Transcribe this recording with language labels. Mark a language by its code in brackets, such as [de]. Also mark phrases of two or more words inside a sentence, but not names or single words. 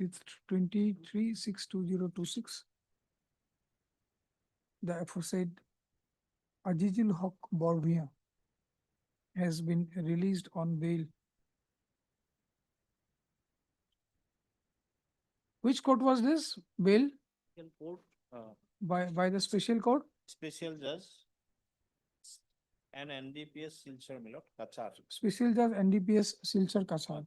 [en] 23/6/2026, the aforesaid Ajizul Haq Borbia has been released on bail. Which court was this? Bail? Court, By the special court? special judge and NDPS Silchar Milot, Kachar. Special judge NDPS Silchar Kachar.